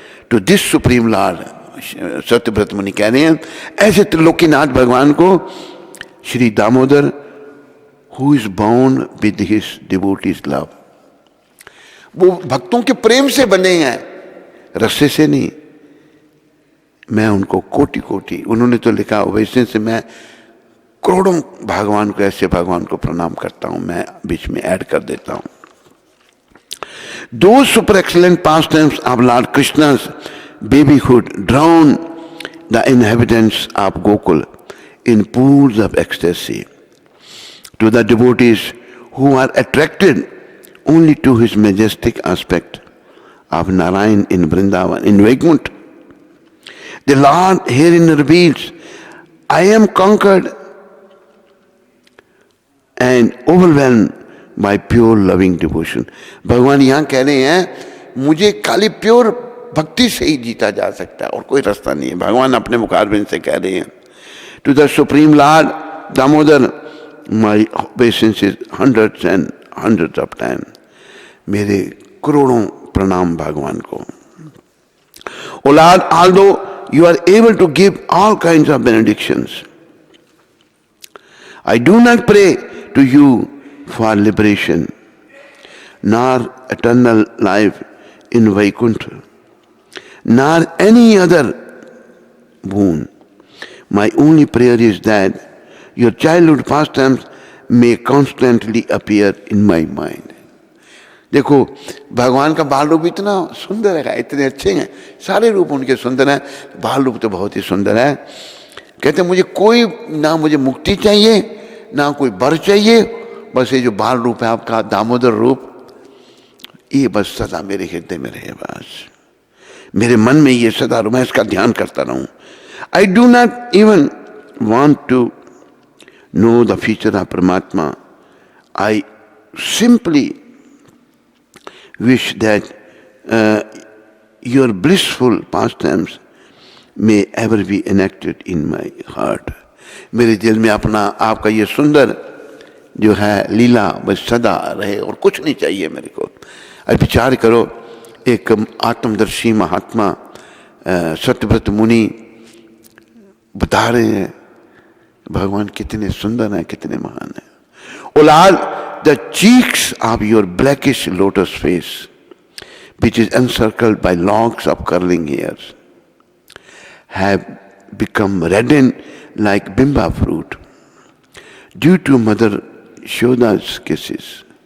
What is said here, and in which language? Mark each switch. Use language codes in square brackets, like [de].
[en] to this supreme lord, [hi] Satyavrat मुनि कह रहे हैं, ऐसे त्रिलोकीनाथ भगवान को Shri Damodar [en] who is bound with his devotees love, [hi] वो भक्तों के प्रेम से बने हैं, रस्से से नहीं। मैं उनको कोटि कोटि, उन्होंने तो लिखा वैसे से मैं करोड़ों भगवान को, ऐसे भगवान को प्रणाम करता हूं। मैं बीच में ऐड कर देता हूं, [en] Those super excellent pastimes of Lord Krishna's babyhood drown the inhabitants of Gokul in pools of ecstasy. To the devotees who are attracted only to his majestic aspect of Narayan in Vrindavan, in Vaikuntha, the Lord herein reveals I am conquered and overwhelmed by pure loving devotion. [hi] भगवान यहाँ कह रहे हैं मुझे खाली pure भक्ति से ही जीता जा सकता है और कोई रास्ता नहीं है. भगवान अपने मुखारबिंद से कह रहे हैं [en] To the supreme lord Damodar, my obeisance is hundreds and hundreds of times. [hi] मेरे करोड़ों प्रणाम भगवान को. [en] O Lord, although you are able to give all kinds of benedictions, I do not pray to you for liberation, nor eternal life in Vaikuntha, nor any other boon. My only prayer is that your childhood pastimes may constantly appear in my mind. [hi] देखो भगवान का बाल रूप इतना सुंदर है, इतने अच्छे हैं, सारे रूप उनके सुंदर हैं, बाल रूप तो बहुत ही सुंदर है. कहते मुझे कोई ना मुझे मुक्ति चाहिए ना कोई वर चाहिए, बस ये जो बाल रूप है आपका दामोदर रूप, ये बस सदा मेरे हृदय में रहे, बस मेरे मन में ये सदा मैं इसका ध्यान करता रहूं. [en] I do not even want to know the future of Paramatma. I simply wish that your blissful pastimes may ever be enacted in my heart. [hi] मेरे दिल में अपना आपका ये सुंदर जो है लीला बस सदा रहे और कुछ नहीं चाहिए मेरे को. अब विचार करो, एक आत्मदर्शी महात्मा सत्यव्रत मुनि बता रहे हैं भगवान कितने सुंदर हैं, कितने महान हैं. [en] O Lord, the cheeks of your blackish lotus face, which is encircled by locks of curling hairs, have become reddened like bimba fruit due to Mother Shoda's kisses.